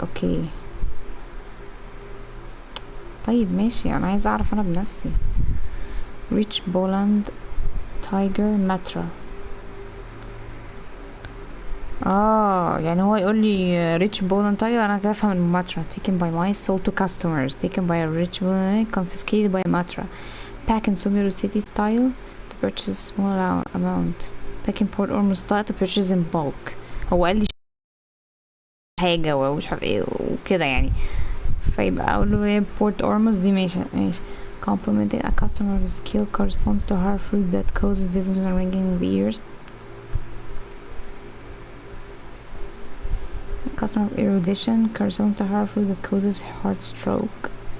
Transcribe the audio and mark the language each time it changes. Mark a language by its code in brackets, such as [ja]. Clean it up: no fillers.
[ar] اوكي طيب ماشي انا عايزه اعرف انا بنفسي. [en] ريتش بولاند تايجر ماترا. [ar] يعني هو يقول لي [en] ريتش بولاند تايجر [ar] انا كده افهم الماترا. [en] taken by mice sold to customers. taken by a rich boland confiscated by a matra. pack in Sumeru city style to purchase a small amount. pack in Port Ormuz style to purchase in bulk. [ar] هو قال لي حاجه ومش عارف ايه وكده يعني. فيبقى اقول له ايه Port Ormuz دي ماشي. [en] Complimenting a customer with skill corresponds to hard fruit that causes dizziness and ringing in the ears. A customer of erudition corresponds to hard fruit that causes heart stroke.